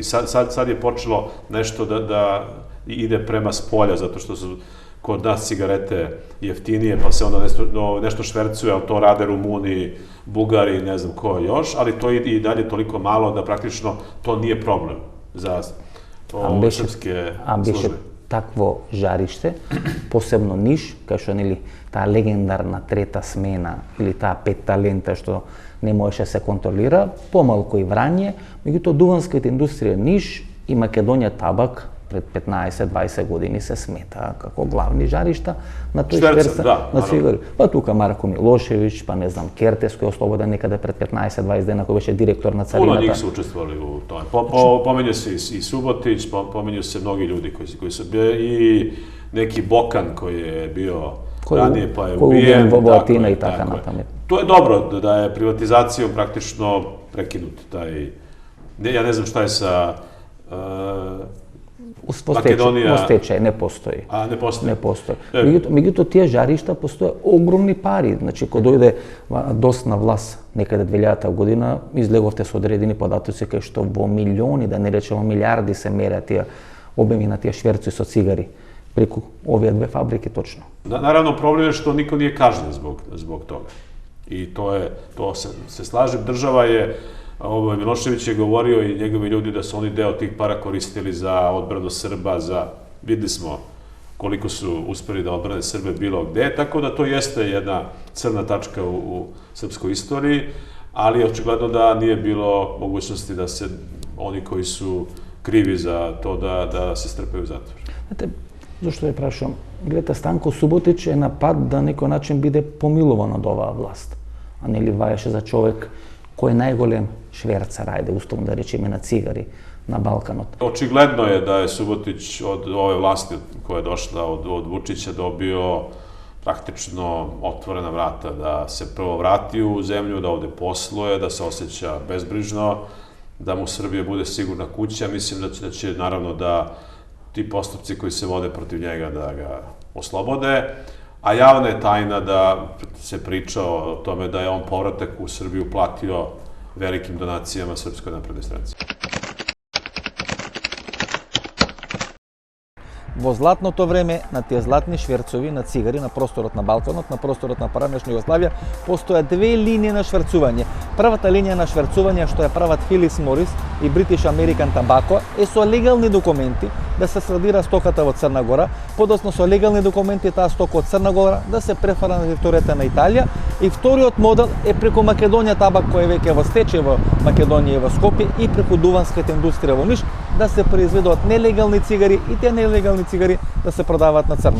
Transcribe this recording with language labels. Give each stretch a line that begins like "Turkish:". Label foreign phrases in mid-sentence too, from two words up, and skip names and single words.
Serbian: Sad je počelo nešto da ide prema spolja, zato što su kod nas cigarete jeftinije, pa se onda nešto švercuje, ali to rade Rumuni, Bugari, ne znam ko još, ali to je i dalje toliko malo da praktično to nije problem za srpske službe.
Macedonian: Такво жариште, посебно Ниш, кај што нели таа легендарна трета смена или таа пет талента што не можеше се контролира, помалку и Врање, меѓутоа дуванската индустрија Ниш и Македонија Табак пред 15-20 години се смета како главни жаришта на тој шверца на цигари. Па тука Марко Милошевиќ, па не знам, Кертес кој ослободен некаде пред 15-20 дена, кој беше директор на царината.
Serbian: Puno njih su učestvovali u tome. Pomenju se i Subotić, pomenju se mnogi ljudi koji su bili, i neki Bokan koji je bio ranije pa je ubijen.
Macedonian: Вовотина и така натаму.
Serbian: To je dobro da je privatizacijom praktično prekinut taj... Ja ne znam šta je sa...
Macedonian: Во стечај не постои. Не постои. Не постои. Меѓутоа тие жаришта постоje огромни пари. Значи, кога дојде ДОС на власт некаде 2000 година, излеговте со одредени податоци кај што во милиони, да не речеме милиарди, се мерат тие обеми на тие шверци со цигари преку овие две фабрики точно.
Serbian: Наравно, проблем je što niko nije kažnjen zbog toga. I to se slažem. Država je, Milošević je govorio i njegovi ljudi da su oni deo tih para koristili za odbranu Srba, videli smo koliko su uspeli da odbrane Srbe bilo gde, tako da to jeste jedna crna tačka u srpskoj istoriji, ali očigledno da nije bilo mogućnosti da se oni koji su krivi za to da se strpaju u zatvor. Znate,
Macedonian: Зашто ја прашувам? Гледате, Станко Суботич е на пат да на некој начин биде помилуван од оваа власт. А нели ваеше за човек кој е најголем шверцар, ајде условно да речеме, на цигари на Балканот.
Serbian: Očigledno je da je Subotić od ove vlasti koja je došla od Vučića dobio praktično otvorena vrata da se prvo vrati u zemlju, da ovde posluje, da se osjeća bezbrižno, da mu Srbija bude sigurna kuća. Mislim da će naravno da ti postupci koji se vode protiv njega da ga oslobode, a javna je tajna da se priča o tome da je on povratak u Srbiju platio velikim donacijama Srpskoj naprednoj stranci.
Macedonian: Во златното време на тие златни шверцови на цигари на просторот на Балканот, на просторот на парамешна Југославија, постоја две линии на шверцување. Првата линија на шверцување што ја прават Philip Morris и British American Tobacco е со легални документи да се срадира стоката во Црна Гора, подоцна со легални документи таа стока од Црна Гора да се префара на територијата на Италија, и вториот модел е преку Македонија Табак, кој е веќе во стечај во Македонија и во Скопје, и преку дуванската индустрија во Ниш да се произведуваат нелегални цигари и тие нелегални цигари да се продаваат на црно.